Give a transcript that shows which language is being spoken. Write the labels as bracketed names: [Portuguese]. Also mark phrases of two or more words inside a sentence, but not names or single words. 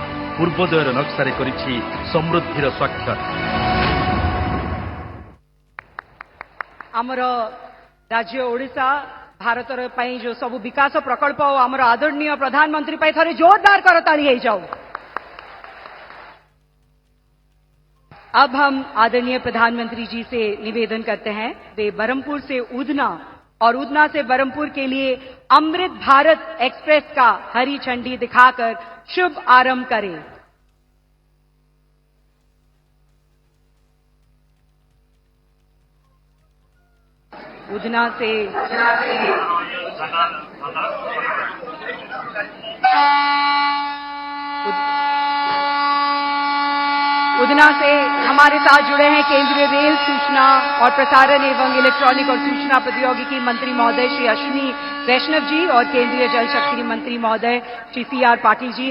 [Odia] ପୂର୍ବୋଦୟର ନକ୍ସାରେ କରିଛି ସମୃଦ୍ଧିର ସ୍ୱାକ୍ଷର। ଆମର ରାଜ୍ୟ ଓଡ଼ିଶା ଭାରତର ପାଇଁ ଯୋଉ ସବୁ ବିକାଶ ପ୍ରକଳ୍ପ ଓ ଆମର ଆଦରଣୀୟ ପ୍ରଧାନମନ୍ତ୍ରୀ ପାଇଁ ଥରେ ଜୋରଦାର କରତାଳି ହେଇଯାଉ। [Hindi] अब हम आदरणीय प्रधानमंत्री जी से निवेदन करते हैं वे बरमपुर से उधना और उधना से बरमपुर के लिए अमृत भारत एक्सप्रेस का हरी झंडी दिखाकर शुभ आरंभ करें। उधना से उधना से हमारे साथ जुड़े हैं केंद्रीय रेल सूचना और प्रसारण एवं इलेक्ट्रॉनिक और सूचना प्रौद्योगिकी मंत्री महोदय श्री अश्विनी वैष्णव जी और केंद्रीय जल शक्ति मंत्री महोदय श्री CR पाटिल जी।